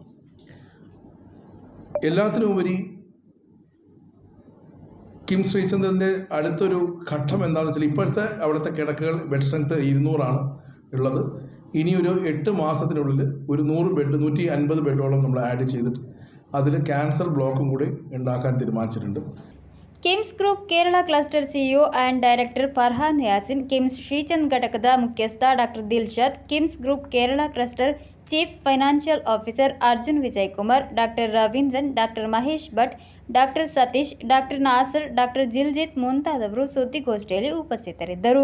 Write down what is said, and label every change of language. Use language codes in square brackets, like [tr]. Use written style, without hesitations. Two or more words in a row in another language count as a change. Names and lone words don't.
[ml] എല്ലാത്തിനുമുപരി കിംസ് ശ്രീചന്ദ്രൻ്റെ അടുത്തൊരു ഘട്ടം എന്താണെന്ന് വെച്ചാൽ ഇപ്പോഴത്തെ അവിടുത്തെ കിടക്കകൾ [en] bed strength [ml] 200 ഉള്ളത്. ഇനിയൊരു 8 മാസത്തിനുള്ളിൽ ഒരു 100 ബെഡ് 150 ബെഡോളം നമ്മൾ ആഡ് ചെയ്തിട്ട് അതിൽ [en] cancer block [ml] കൂടി ഉണ്ടാക്കാൻ തീരുമാനിച്ചിട്ടുണ്ട്. [kn] ಕಿಮ್ಸ್ ಗ್ರೂಪ್ ಕೇರಳ [en] Cluster CEO and Director [kn] ಫರ್ಹಾನ್ ಯಾಸಿನ್, ಕಿಮ್ಸ್ ಶ್ರೀಚಂದ್ ಘಟಕದ ಮುಖ್ಯಸ್ಥ ಡಾಕ್ಟರ್ ದಿಲ್ಶಾದ್, ಕಿಮ್ಸ್ ಗ್ರೂಪ್ ಕೇರಳ [en] Cluster Chief Financial Officer [kn] ಅರ್ಜುನ್ ವಿಜಯ್ ಕುಮಾರ್, ಡಾಕ್ಟರ್ ರವೀಂದ್ರನ್, ಡಾಕ್ಟರ್ ಮಹೇಶ್ ಭಟ್, ಡಾಕ್ಟರ್ ಸತೀಶ್, ಡಾಕ್ಟರ್ ನಾಸರ್, ಡಾಕ್ಟರ್ ಜಿಲ್ಜಿತ್ ಮುಂತಾದವರು ಸುದ್ದಿಗೋಷ್ಠಿಯಲ್ಲಿ ಉಪಸ್ಥಿತರಿದ್ದರು.